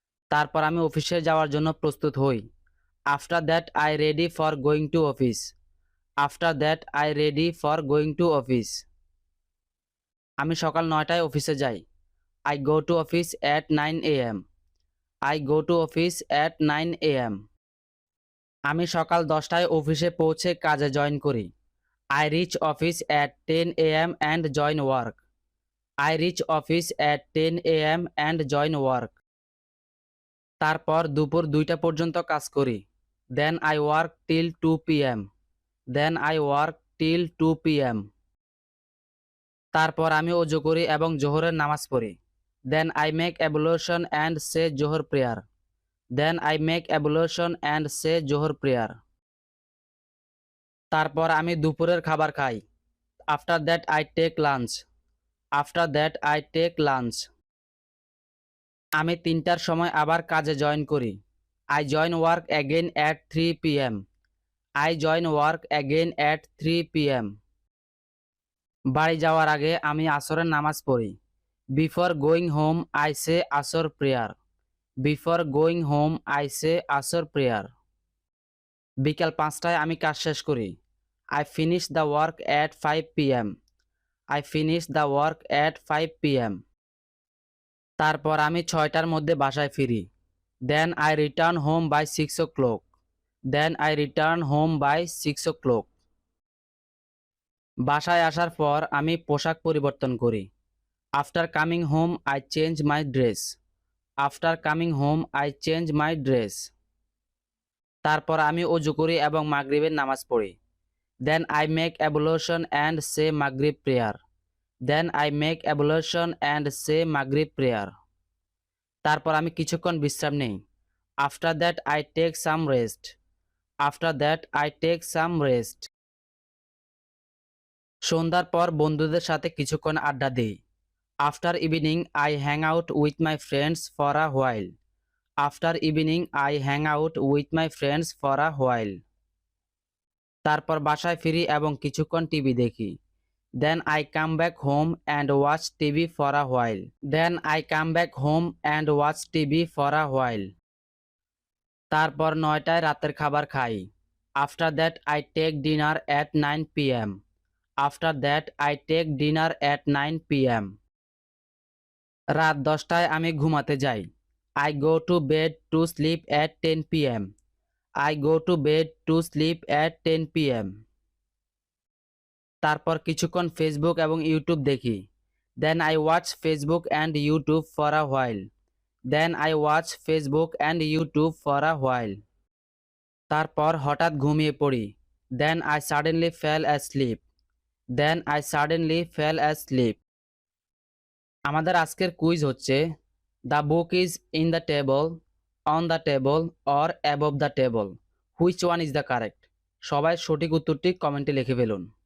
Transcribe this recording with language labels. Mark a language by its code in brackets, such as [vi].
[bn] তারপর আমি অফিসে যাওয়ার জন্য প্রস্তুত হই। [en] After that I ready for going to office. After that I ready for going to office. [bn] আমি সকাল 9টায় অফিসে যাই। [en] I go to office at 9 a.m. I go to office at 9 a.m. [bn] আমি সকাল 10টায় অফিসে পৌঁছে কাজে জয়েন করি। [en] I reach office at 10 a.m. and join work. I reach office at 10 a.m. and join work. [bn] তারপর দুপুর 2টা পর্যন্ত কাজ করি। [en] Then I work till 2 p.m. Then I work till 2 p.m. [bn] তারপর আমি ওযু করি এবং জোহরের নামাজ পড়ি। [en] Then I make ablution and say Johor prayer. Then I make ablution and say Johor prayer. [bn] তারপর আমি দুপুরের খাবার খাই। [en] After that I take lunch. After that I take lunch. [bn] আমি 3টার সময় আবার কাজে জয়েন করি। [en] I join work again at 3 p.m. I join work again at 3 p.m. [bn] বাড়ি যাওয়ার আগে আমি আসরের নামাজ পড়ি। [en] Before going home I say Asr prayer. Before going home I say Asr prayer. [bn] বিকাল 5টায় আমি কাজ শেষ করি। [en] I finish the work at 5 p.m. I finish the work at 5 p.m. [bn] তারপর আমি 6টার মধ্যে বাসায় ফিরি। [en] Then I return home by 6 o'clock. Then I return home by 6 o'clock. [bn] বাসায় আসার পর আমি পোশাক পরিবর্তন করি। [en] After coming home I change my dress. After coming home I change my dress. [bn] তারপর আমি ওযু করি এবং মাগরিবের নামাজ পড়ি। [en] Then I make ablution and say Maghrib prayer. Then I make ablution and say Maghrib prayer. [bn] তারপর আমি কিছুক্ষণ বিশ্রাম নেই। [en] After that I take some rest. After that I take some rest. [bn] সন্ধ্যার পর বন্ধুদের সাথে কিছুক্ষণ আড্ডা দিই। [en] After evening I hang out with my friends for a while. After evening I hang out with my friends for a while. [bn] তারপর বাসায় ফিরি এবং কিছুক্ষণ টিভি দেখি। [en] Then I come back home and watch TV for a while. Then I come back home and watch TV for a while. [bn] তারপর 9টায় রাতের খাবার খাই। [en] After that I take dinner at 9 p.m. After that I take dinner at 9 p.m. [bn] রাত 10টায় আমি ঘুমাতে যাই। [en] I go to bed to sleep at 10 p.m. I go to bed to sleep at 10 p.m. [bn] তারপর কিছুক্ষণ ফেসবুক এবং YouTube দেখি। [en] Then I watch Facebook and YouTube for a while. Then I watch Facebook and YouTube for a while. [bn] তারপর হঠাৎ ঘুমিয়ে পড়ি। [en] Then I suddenly fell asleep. Then I suddenly fell asleep. [bn] আমাদের আজকের কুইজ হচ্ছে, [en] The book is in the table, on the table or above the table, which one is the correct. [bn] সবাই সঠিক উত্তরটি কমেন্টে লিখে ফেলুন।